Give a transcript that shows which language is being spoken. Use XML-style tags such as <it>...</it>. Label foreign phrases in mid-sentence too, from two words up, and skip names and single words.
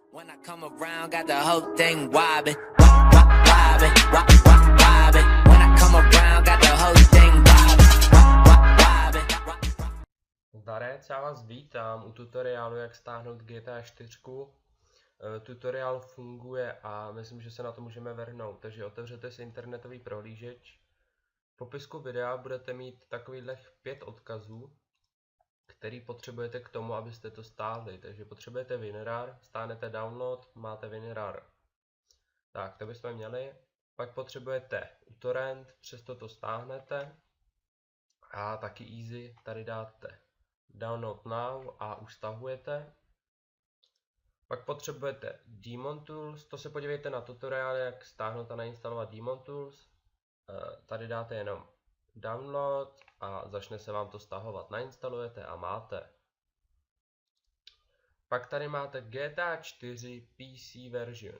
<en>When I come around, got the whole thing wobbin', wobbin', wobbin'. When I come around, got the whole thing wobbin'.</en> <cs>Zdarec, já vás vítám u tutoriálu, jak stáhnout GTA 4. Tutoriál funguje a myslím, že se na to můžeme vrhnout, takže otevřete si internetový prohlížeč. V popisku videa budete mít takových 5 odkazů, který potřebujete k tomu, abyste to stáhli. Takže potřebujete WinRAR, stáhnete download, máte WinRAR. Tak, to bychom měli. Pak potřebujete uTorrent, přesto to stáhnete. A taky easy, tady dáte</cs> <en>download now</en> <cs>a už stahujete. Pak potřebujete Daemon Tools, to se podívejte na tutoriál, jak stáhnout a nainstalovat Daemon Tools. Tady dáte jenom download a začne se vám to stahovat. Nainstalujete a máte. Pak tady máte GTA 4</cs> <en>PC version.</en>